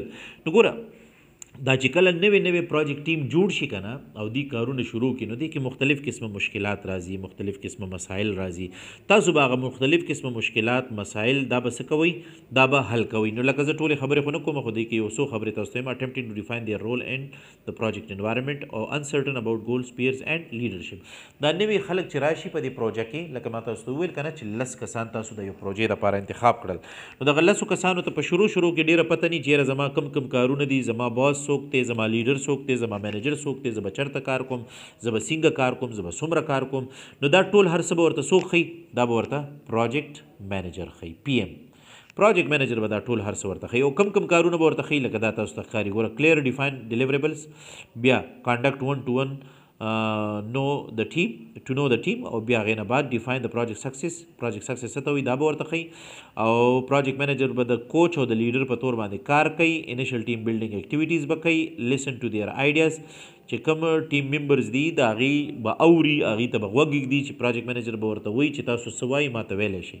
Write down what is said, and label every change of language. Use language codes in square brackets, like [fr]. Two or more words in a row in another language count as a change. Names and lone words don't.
[ps] نو ګوره دا چې کله نوې نوې [en] project team [ps] جوړ شي که نه او دی کارونه شروع کړي نو دې کې مختلف قسمه مشکلات راځي، مختلف قسمه مسایل راځي. تاسو به هغه مختلف قسمه مشکلات مسایل دا به څه کوئ؟ دا به حل کوئ. نو لکه زه ټولې خبرې خو نه کوم، خو دې کې یو څو خبرې تاسو ته یم. [en] attempting to define their role in the project environment or uncertain about goals, peers and leadership. [ps] دا نوې خلک چې راشي په دې پروژه کې لکه ما تاسو ته وویل که نه چې لس کسان تاسو د یو پروژې دپاره انتخاب کړل. نو دغه لسو کسانو ته په شروع کې ډېره پته نه چېرې زما کوم کوم کارونه دي، زما باس څوک دی، زما لیډر څوک دی، زما مینیجر څوک دی، زه به چېرته کار کوم، زه به څنګه کار کوم، زه به څومره کار کوم. نو دا ټول هر څه به ورته څوک ښیي؟ دا به ورته [en] project manager [ps] ښیي، پی ایم. [en] project manager [ps] به دا ټول هر څه ورته ښیي او کوم کوم کارونه به ورته ښیي لکه دا تاسو ته ښکاري. [en] ګوره clear define deliverables, بیا کانډکټ 1 to 1 know the team [ps] او بیا هغې نه بعد [en] ډیفاین د project success. project success [ps] څه ته وایي دا به ورته ښیي. او [en] project manager [ps] به د کوچ او د لیډر په طور باندې کار کوي. [en] initial team building activities [ps] به کوي. [en] listen to their ideas, [ps] چې کوم [en] team members [ps] دي د هغې به اوري، هغې ته به غوږ ږدي چې [en] project manager [ps] به ورته وایي چې تاسو څه وایي ما ته ویلی شي.